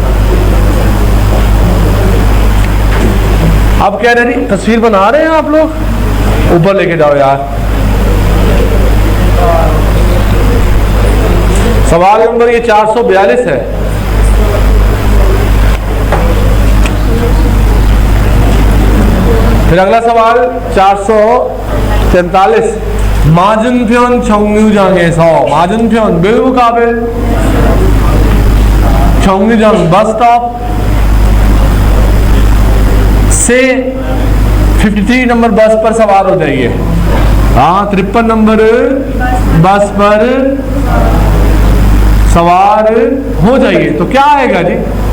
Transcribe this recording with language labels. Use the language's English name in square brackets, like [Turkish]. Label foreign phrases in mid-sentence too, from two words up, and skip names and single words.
[Hindi] अब कह रहे जी तस्वीर बना रहे हैं आप लोग, ऊपर लेके जाओ यार। सवाल नंबर ये 442 है। फिर अगला सवाल 443। [Korean] 맞은편 정류장에서, 맞은편 [Hindi] bilmukabil 정류장 [English] bus stop [Hindi] से 53 नंबर बस पर सवार हो जाइए। हाँ, 53 नंबर बस पर सवार हो जाइए। तो क्या आएगा जी?